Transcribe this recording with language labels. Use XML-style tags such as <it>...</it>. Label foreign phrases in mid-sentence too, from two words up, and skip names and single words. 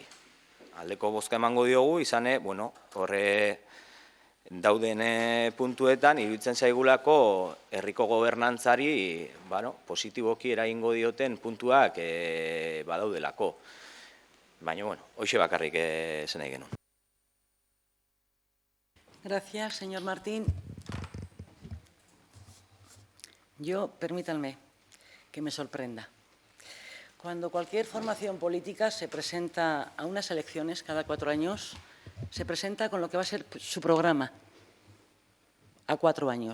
<eu>Aldeko bozka emango diogu, izan, bueno, horre dauden puntuetan, iruditzen zaigulako herriko gobernantzari positiboki eragingo dioten puntuak badaudelako. Baina, bueno, hoxe bakarrik esan nahi genuen.</eu> <es>Gracias, señor Martín. Yo, permítanme que me sorprenda. Cuando cualquier formación política se presenta a unas elecciones cada 4 años, se presenta con lo que va a ser su programa a 4 años.</es>